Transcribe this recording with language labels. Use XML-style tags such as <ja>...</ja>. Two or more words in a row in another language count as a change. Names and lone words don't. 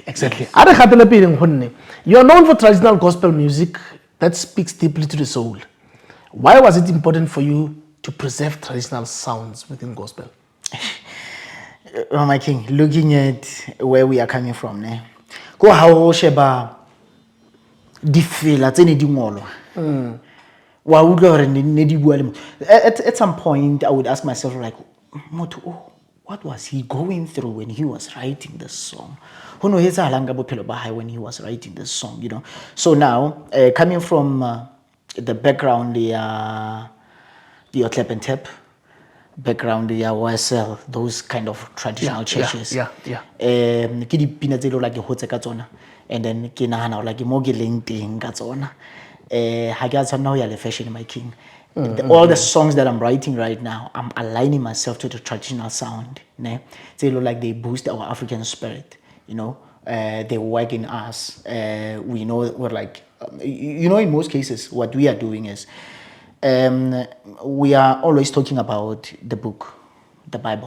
<en>You are known for traditional gospel music, that speaks deeply to the soul. Why was it important for you to preserve traditional sounds within gospel? My king, looking at where we are coming from, ne?</en> <st>Go how sheba difela tse ne di ngolwa. Wa utlwa hore ne di bua le</st> <en>at some point I would ask myself like, what was he going through when he was writing this song? Who knows when he was writing this song, you know? So now, coming from the background, the clap and tap background, the OSL, those kind of traditional churches.</en> <st>Ke dipina tse like hotse ka tsona,</st> <en>and then</en> <st>ke nahana like mo ke leng teng ka tsona. Ha ke a tshwanela ho ya le fashion,</st> <en>my king. All the songs that I'm writing right now, I'm aligning myself to the traditional sound. Ne? They look like they boost our African spirit. You know, they work in us. We know we're like, you know, in most cases, what we are doing is, we are always talking about the book, the Bible.</en>